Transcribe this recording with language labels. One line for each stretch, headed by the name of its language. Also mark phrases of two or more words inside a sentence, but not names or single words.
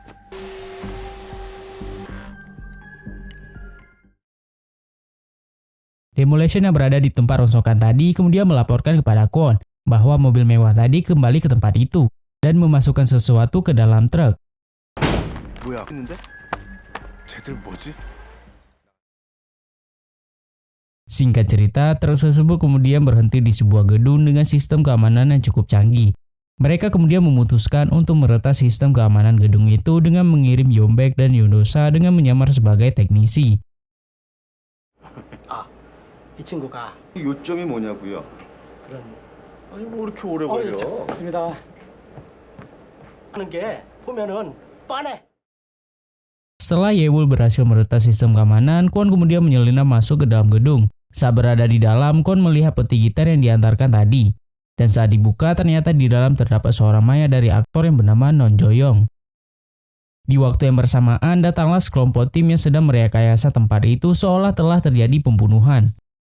Indonesian: Demolition yang berada di tempat rongsokan tadi kemudian melaporkan kepada Kwon bahwa mobil mewah tadi kembali ke tempat itu dan memasukkan sesuatu ke dalam truk.
Korean: 뭐야? 했는데? 쟤들 뭐지?
Indonesian: Singkat cerita, truk tersebut kemudian berhenti di sebuah gedung dengan sistem keamanan yang cukup canggih. Mereka kemudian memutuskan untuk meretas sistem keamanan gedung itu dengan mengirim Yeonbaek dan Yeondosa dengan menyamar sebagai teknisi.
Korean: 이 친구가 요점이 뭐냐고요? 그런 아니 뭐 이렇게 오래 걸려? 하는 게 보면은 뻔해.
Indonesian: Setelah Yewol berhasil meretas sistem keamanan, Kwon kemudian menyelinap masuk ke dalam gedung. Saat berada di dalam, Kwon melihat peti gitar yang diantarkan tadi. Dan saat dibuka, ternyata di dalam terdapat seorang mayat dari aktor yang bernama Non Jo-young. Di waktu yang bersamaan, datanglah sekelompok tim yang sedang merekayasa tempat itu seolah telah terjadi pembunuhan.